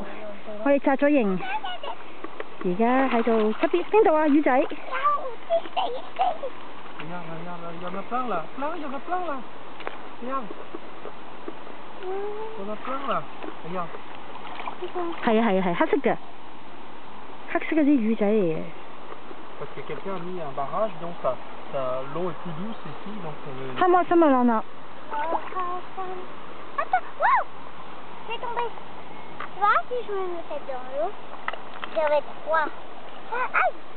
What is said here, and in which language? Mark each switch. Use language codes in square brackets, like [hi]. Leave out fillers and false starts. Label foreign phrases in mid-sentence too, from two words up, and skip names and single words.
[yue] 我哋紮咗營，而家喺度側邊邊度啊？魚仔。係啊，黑色嘅，黑色嗰啲魚仔嚟嘅。 [fr] Parce que quelqu'un a mis un barrage, donc l'eau est plus douce ici, donc Ça me l'en a. Attends, wow! Je vais tomber. Tu vois, si je me mets dans l'eau, ça va être froid. Aïe!